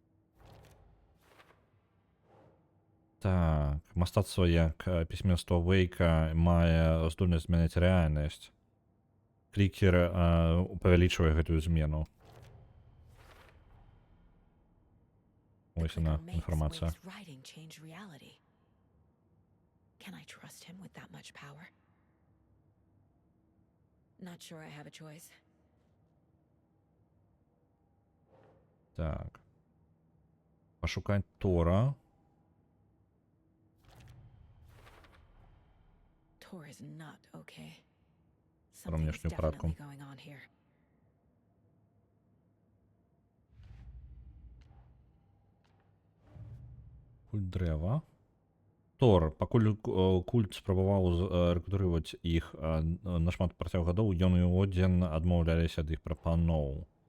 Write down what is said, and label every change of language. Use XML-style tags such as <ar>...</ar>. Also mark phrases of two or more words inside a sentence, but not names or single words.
<be>Так, мастацтва як пісьменства Вейка мае здольнасць змяняць рэальнасць. Клікер павялічвае гэтую змену. Ось яна інфармацыя.</be> <en>Can I trust him with that much power? Not sure I have a choice.</en> <be>Так. Пошукать Тора.</be> <en>Tor is not okay.</en> <ru>Про</ru> <en>Something is</en> <ru>внешнюю парадку.</ru> <en>definitely going on here.</en> <be>Культ дрэва. Тор, пакуль культ спрабаваў рэкрутаваць іх нашмат працяг гадоў, ён і Одзін адмаўляліся ад іх прапаноў.</be>